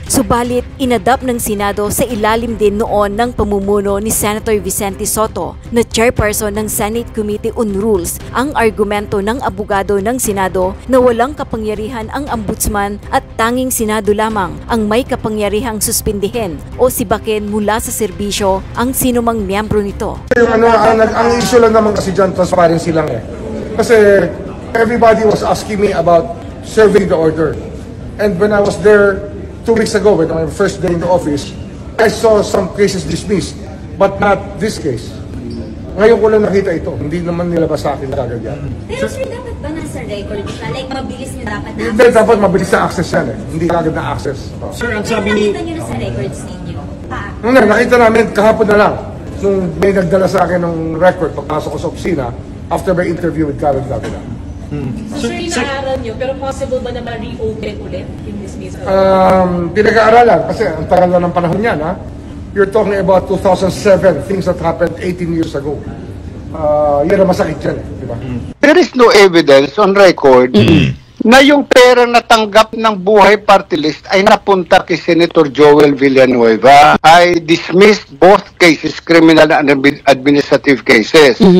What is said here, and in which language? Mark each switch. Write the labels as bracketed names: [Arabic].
[Filipino] Subalit, inadapt ng Senado sa ilalim din noon ng pamumuno ni Senator Vicente Sotto na chairperson ng Senate Committee on Rules ang argumento ng abogado ng Senado na walang kapangyarihan ang Ombudsman at tanging Senado lamang ang may kapangyarihang suspindihin o sibakin mula sa serbisyo ang sinumang miyembro nito. Ang issue lang naman kasi dyan, transparency lang eh. [English] Kasi everybody was asking me about serving the order. And when I was there 2 weeks ago, when my first day in the office, I saw some cases dismissed, but not this case. [Filipino] Ngayon ko lang nakita ito. Hindi naman nilabas sa akin kagad yan. Pero sir, dapat ba nasa record siya? Like, mabilis niyo dapat na access? Hindi, dapat mabilis na access yan eh. Hindi kagad na access. Sir, ang sabi ni... Nakita niyo na sa records ninyo? Nakita namin kahapon na lang. Nung may nagdala sa akin ng record pagpasok ko sa opisina [English] after my interview with Karen Davila. [Filipino] So sir, inaaral niyo, pero possible ba na ma-reopen ulit yung dismissal? Pinag-aaralan kasi ang tagal na ng panahon yan ha. [English] You're talking about 2007, things that happened 18 years ago. [Filipino] Yan ang masakit yan eh, di ba? [English] There is no evidence on record [Filipino] na yung pera na tanggap ng Buhay Party List ay napunta kay Senator Joel Villanueva. [English] I dismissed both cases, criminal and administrative cases.